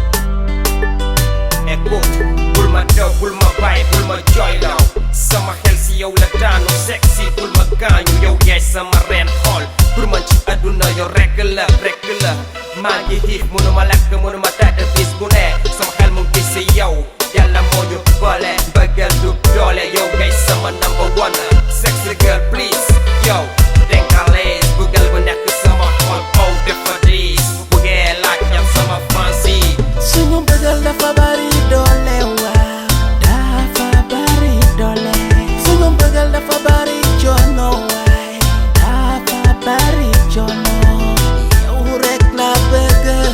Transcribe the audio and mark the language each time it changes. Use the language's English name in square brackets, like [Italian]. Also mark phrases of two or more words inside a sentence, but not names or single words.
[Wolof] écoute bul ma daw bul ma bàyyi bul ma jooyloo sama xel si yow la daanu sexy bul ma gaañu yow yaay sama reen xool pour man ci àdduna yow rekk la maa ngi xiif mënuma lekk mënuma tàdd bis bu ne sama xel mu ngi si yow yàlla moo ñu boole bëggal du doole yow ngay sama [English] number one sexy girl please [Wolof] yow denkalees bëggal bu nekk sama xol kaw dafa diis bu bëggee laaj ñam sama fancy suñu bëggal dafa bari doole waaw dafa bari doole suñu bëggal dafa bari coono waay dafa bari coono yow rek la bëgg